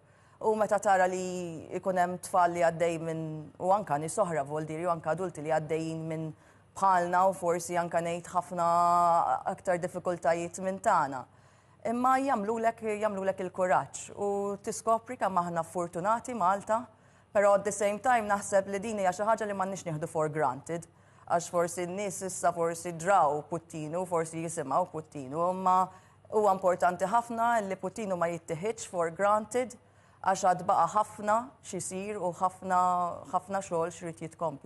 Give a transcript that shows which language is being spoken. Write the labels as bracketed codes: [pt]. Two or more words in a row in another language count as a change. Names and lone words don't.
[mt] U meta tara li ikun hemm tfal li għaddej minn u anka nies oħra voldiri u anka adulti li għaddejjin minn bħalna u forsi anka ngħid ħafna aktar diffikultajiet minn tagħna. Imma jagħmlulek il-kuraġġ u tiskopri kemm aħna fortunati Malta, però [en] at the same time [mt] naħseb li din hija xi ħaġa li m'għandniex nieħdu [en] for granted. [mt] Għax forsi n-nies issa forsi draw Puttinu, forsi jisimgħu Puttinu, imma huwa importanti ħafna li Puttinu ma jittieħidx [en] for granted [mt] għax għad baqa ħafna xisir u ħafna xogħol xrid jitkompla.